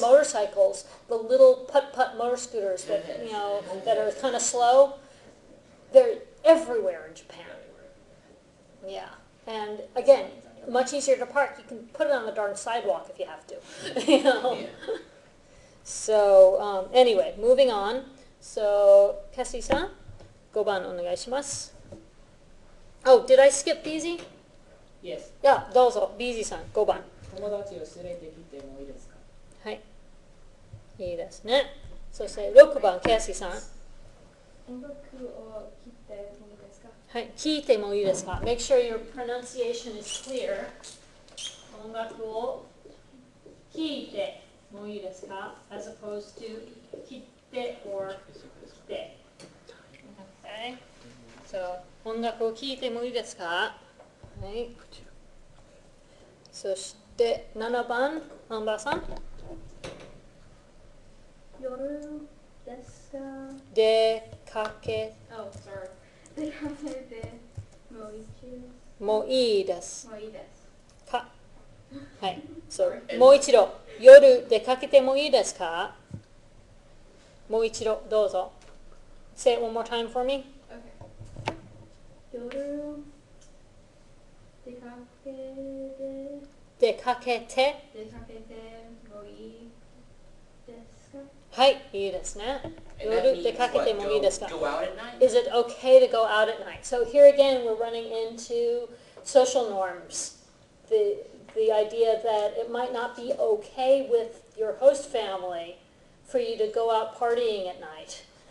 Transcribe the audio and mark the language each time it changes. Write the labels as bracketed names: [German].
[English] motorcycles, the little putt-putt motor scooters that, you know, that are kind of slow, they're everywhere in Japan. Yeah, and again, much easier to park. You can put it on the darn sidewalk if you have to, you know. Yeah. So, anyway, moving on. So, Cassie-san, [Japanese] 5番お願いします. [English] Oh, did I skip BZ? Yes. [Japanese] いや、どうぞ、BZ さん、5番。友達を連れてきてもいいですか？はい。いいですね。そして6番、キャシーさん。音楽を切ってもいいですか？はい。聞いてもいいですか？ [English] Make sure your pronunciation is clear. [Japanese] 音楽を聞いてもいいですか [English] as opposed to [Japanese] 切って or 切って。 [English] Okay. [Japanese] So, 音楽を聞いてもいいですか？はい。そして7番、ナンバーさん。夜ですか？出かけ [English] Oh, sorry. [Japanese] 出かけてもいいです。もいいですもういいです。か。はい。そう。もう一度。夜出かけてもいいですか？もう一度どうぞ。 [English] Say it one more time for me. [Japanese] Okay. 夜出かけて出かけて。出かけてもいいですか？はい。いいですね。 [English] And that [Japanese] 夜出 [English] means [Japanese] かけて [English] what? [Japanese] もいいですか？ [English] Go out at night? Is it okay to go out at night? So here again, we're running into social norms. The idea that it might not be okay with your host family for you to go out partying at night.